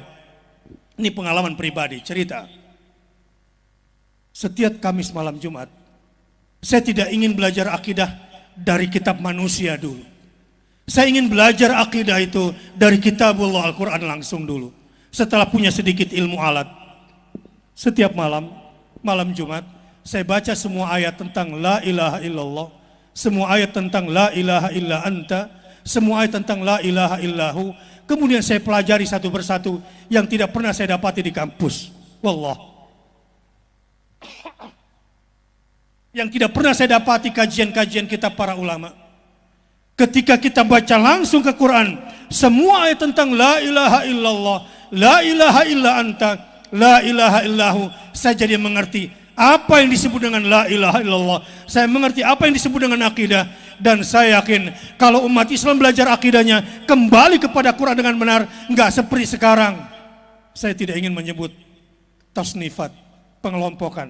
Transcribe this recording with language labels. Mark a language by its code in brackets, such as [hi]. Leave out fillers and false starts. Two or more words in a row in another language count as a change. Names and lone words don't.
[id] Ini pengalaman pribadi, cerita. Setiap Kamis malam Jumat, saya tidak ingin belajar akidah dari kitab manusia dulu. Saya ingin belajar akidah itu dari kitabullah Al-Quran langsung dulu. Setelah punya sedikit ilmu alat, setiap malam Jumat, saya baca semua ayat tentang [ar] لا إله إلا الله, [id] semua ayat tentang [ar] لا إله إلا أنت, [id] semua ayat tentang [ar] لا إله إلا هو. [id] Kemudian saya pelajari satu persatu yang tidak pernah saya dapati di kampus. Wallah. Yang tidak pernah saya dapati kajian-kajian kitab para ulama. Ketika kita baca langsung ke Quran, semua ayat tentang [ar] لا إله إلا الله، لا إله إلا أنت، لا إله إلا هو, [id] saya jadi mengerti apa yang disebut dengan [ar] لا إله إلا الله. [id] Saya mengerti apa yang disebut dengan akidah. Dan saya yakin kalau umat Islam belajar akidahnya kembali kepada Quran dengan benar, enggak seperti sekarang. Saya tidak ingin menyebut tasnifat, pengelompokan.